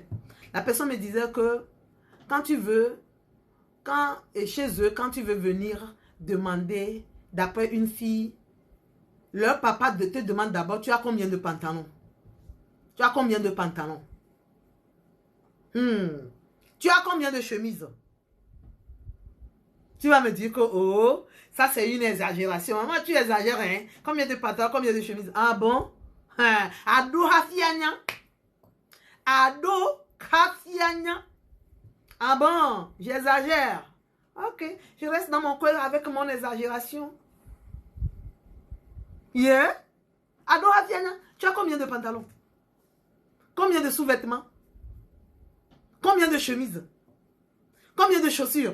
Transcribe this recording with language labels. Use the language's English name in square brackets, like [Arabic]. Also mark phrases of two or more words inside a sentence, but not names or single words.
[French] La personne me disait que quand tu veux, chez eux, quand tu veux venir demander d'après une fille, leur papa te demande d'abord, tu as combien de pantalons? Tu as combien de pantalons? Tu as combien de chemises? Tu vas me dire que, oh, ça c'est une exagération. Moi, tu exagères, hein? Combien de pantalons, combien de chemises? Ah bon? [Ewe] Ado hafianya. Ado hafianya. [French] Ah bon? J'exagère. Ok, je reste dans mon coin avec mon exagération. [Ewe] Yeah? Ado hafianya. [French] Tu as combien de pantalons? Combien de sous-vêtements? Combien de chemises? Combien de chaussures?